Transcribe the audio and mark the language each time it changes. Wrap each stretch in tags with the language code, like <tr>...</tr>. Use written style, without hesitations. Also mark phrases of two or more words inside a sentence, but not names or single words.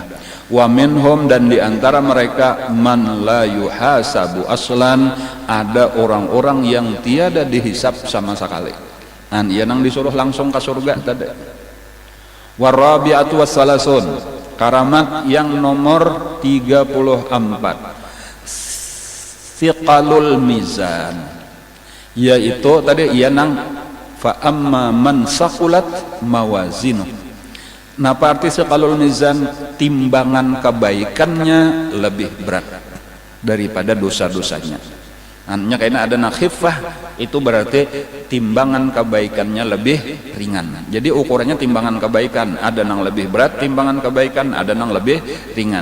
<ar>ومنهم,</ar> <bjn>dan diantara mereka</bjn> <ar>من لا يحاسب أصلا,</ar> <bjn>ada orang-orang yang tiada dihisap sama sekali. Nah, ia nang disuruh langsung ke surga tadi.</bjn> <ar>والرابعة والثلاثون,</ar> <bjn>karamat yang nomor 34.</bjn> <ar>ثقل الميزان,</ar> <bjn>yaitu tadi ia nang</bjn> <ar>فأما من ثقلت موازينه.</ar> <bjn>Nah, arti</bjn> <ar>ثقل الميزان,</ar> <bjn>timbangan kebaikannya lebih berat daripada dosa-dosanya. Hanya kayaknya ada nakhifah, itu berarti timbangan kebaikannya lebih ringan. Jadi ukurannya timbangan kebaikan, ada nang lebih berat timbangan kebaikan, ada nang lebih ringan.</bjn>